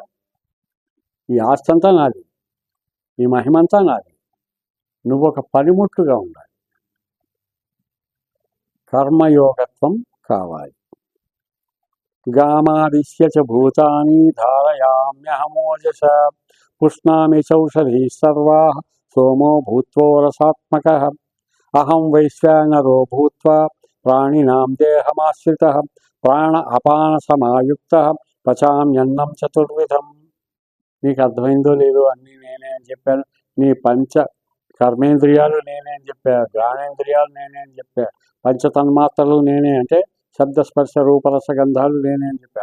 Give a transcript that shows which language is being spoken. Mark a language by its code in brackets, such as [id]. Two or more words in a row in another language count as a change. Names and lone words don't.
[te] ఈ ఆస్తి అంతా నాది, ఈ మహిమంతా నాది, నువ్వు ఒక పనిముట్టుగా ఉండాలి. కర్మయోగత్వం కావాలి. [sa] గామాదిశ్య చ భూతాని ధారయామ్యహమోజస పుష్ణామి చౌషధీ సర్వా సోమో భూత్వోరసాత్మకః అహం వైశ్వానరో భూత్వా ప్రాణినాం దేహమాశ్రితః ప్రాణ అపాన సమాయుక్తః పచామ్యన్నం చతుర్విధం. [te] నీకు అర్థమైందో లేదో? అన్నీ నేనే అని చెప్పాను. నీ పంచ కర్మేంద్రియాలు నేనే అని చెప్పా, జ్ఞానేంద్రియాలు నేనే అని చెప్పా, పంచతన్మాత్రలు నేనే అంటే శబ్దస్పర్శ రూపరసగంధాలు నేనే అని చెప్పా.